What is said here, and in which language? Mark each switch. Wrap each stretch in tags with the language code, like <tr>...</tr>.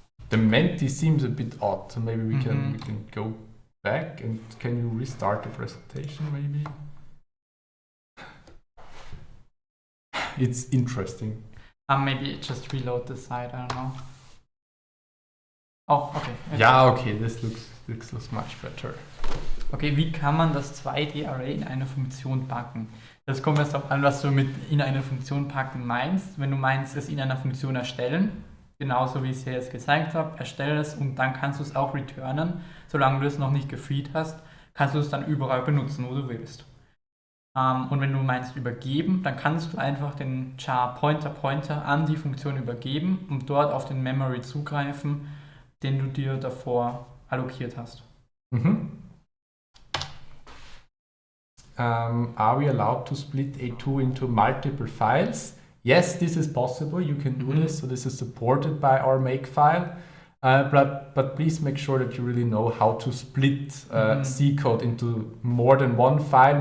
<en>the Menti seems a bit odd, so maybe we can go back and can you restart the presentation maybe? It's interesting. Maybe just reload the site, I don't know. Oh, okay. Ja, okay, this looks much better.</en> <de>Okay, wie kann man das 2D-Array in eine Funktion packen? Das kommt erst darauf an, was du mit in eine Funktion packen meinst. Wenn du meinst, es in einer Funktion erstellen, genauso wie ich es hier jetzt gezeigt habe, erstelle es und dann kannst du es auch returnen. Solange du es noch nicht gefreed hast, kannst du es dann überall benutzen, wo du willst. Und wenn du meinst übergeben, dann kannst du einfach den char Pointer an die Funktion übergeben und dort auf den Memory zugreifen, den du dir davor allokiert hast.</de> <en>Are we allowed to split A2 into multiple files? Yes, this is possible. You can do this. So this is supported by our makefile. But please make sure that you really know how to split C code into more than one file.</en>